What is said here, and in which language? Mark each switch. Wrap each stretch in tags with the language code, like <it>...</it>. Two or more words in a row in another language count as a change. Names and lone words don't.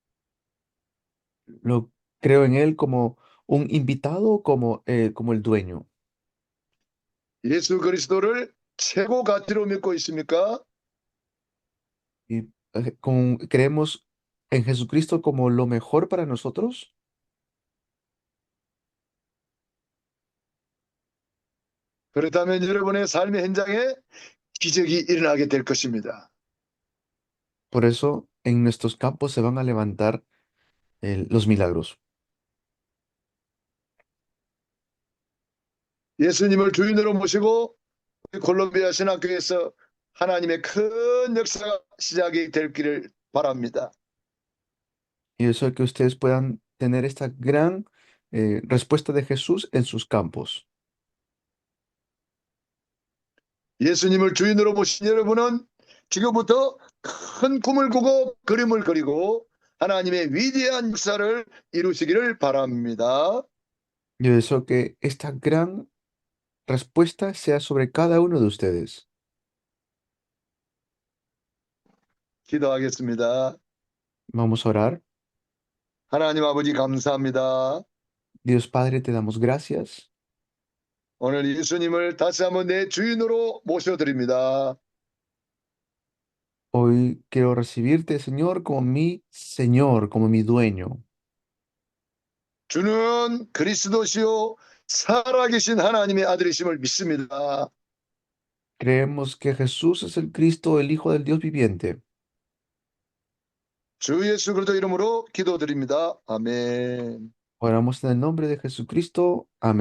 <es>¿Lo creo en Él como un invitado o como el dueño?</es> <ko>예수 그리스도를 최고 가치로 믿고 있습니까?</ko> <es>Y creemos en Jesucristo como lo mejor para nosotros.</es> <ko>그렇다면 여러분의 삶의 현장에 기적이 일어나게 될 것입니다.</ko> <es>Por eso en nuestros campos se van a levantar los milagros.</es> <ko>예수님을 주인으로 모시고 우리 콜롬비아 신학교에서 하나님의 큰 역사가 시작이 될 길을 바랍니다.</ko> <es>Y eso que ustedes puedan tener esta gran respuesta de Jesús en sus campos.</es> <ko>예수님을 주인으로 모신 여러분은 지금부터 큰 꿈을 꾸고 그림을 그리고 하나님의 위대한 역사를 이루시기를 바랍니다.</ko> <es>Y eso que esta gran respuesta sea sobre cada uno de ustedes.</es> <ko>기도하겠습니다.</ko> <es>Vamos a orar.</es> <ko>하나님 아버지 감사합니다.</ko> <es>Dios Padre, te damos gracias.</es> <ko>오늘 예수님을 다시 한번 내 주인으로 모셔드립니다.</ko> <es>Hoy quiero recibirte, Señor, como mi Señor, como mi dueño.</es> <ko>주는 그리스도시요 살아계신 하나님의 아들이심을 믿습니다.</ko> <es>Creemos que Jesús es el Cristo, el Hijo del Dios viviente.</es> <ko>주 예수 그리스도 이름으로 기도드립니다. 아멘.</ko> <es>Oramos en el nombre de Jesucristo. Amén.</es>